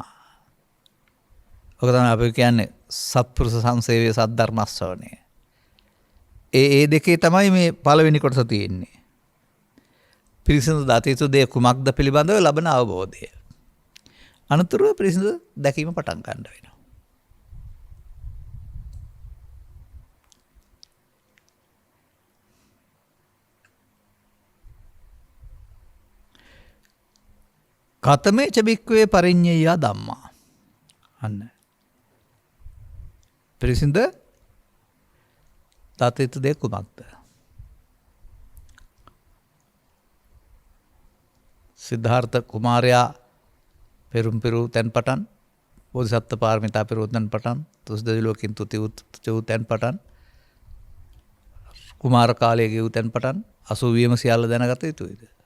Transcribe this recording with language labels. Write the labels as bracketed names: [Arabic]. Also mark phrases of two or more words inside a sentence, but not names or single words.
[Sinhala] ඔක තමයි අපි කියන්නේ සත්පුරුෂ සංසේවයේ සද්ධර්ම ශ්‍රවණය. ඒ දෙකේ තමයි මේ පළවෙනි කොටස තියෙන්නේ. පිරිසිදු දත යුතු දේ කුමක්ද පිළිබඳව ලබන අවබෝධය. අනතුරුව පිරිසිදු දැකීම පටන් ගන්න වෙනවා. [Pali] කතමේ චබික්වේ පරිඤ්ඤය ධම්මා. [Sinhala] අන්න. පිරිසිඳ තතිත දෙ කුමක්ද? සිද්ධාර්ථ කුමාරයා පෙරුම් පෙරූ තැන් පටන් බෝධිසත්ව පාරමිතා පෙරූ තැන් පටන් තුස් දෙවිලෝකින් තුති වූ තැන් පටන් කුමාර කාලයේ ගෙවූ තැන් පටන් 80ම සියල්ල දැනගත යුතුයිද?